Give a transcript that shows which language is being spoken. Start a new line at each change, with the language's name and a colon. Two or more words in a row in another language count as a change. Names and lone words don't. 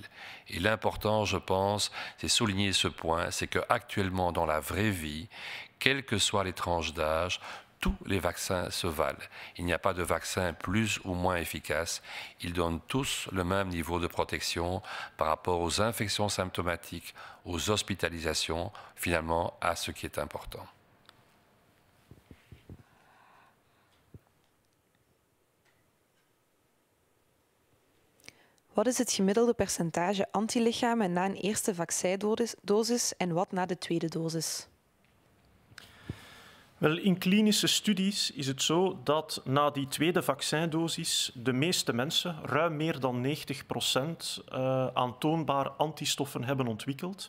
French: Et l'important, je pense, c'est souligner ce point, c'est qu'actuellement, dans la vraie vie, quelles que soient les tranches d'âge, tous les vaccins se valent. Il n'y a pas de vaccin plus ou moins efficace. Ils donnent tous le même niveau de protection par rapport aux infections symptomatiques, aux hospitalisations, finalement, à ce qui est important.
Dutch: Wat is het gemiddelde percentage antilichamen na een eerste vaccindosis en wat na de tweede dosis? Wel, in klinische studies is het zo dat na die tweede vaccindosis de meeste mensen, ruim meer dan 90%, aantoonbaar antistoffen hebben ontwikkeld.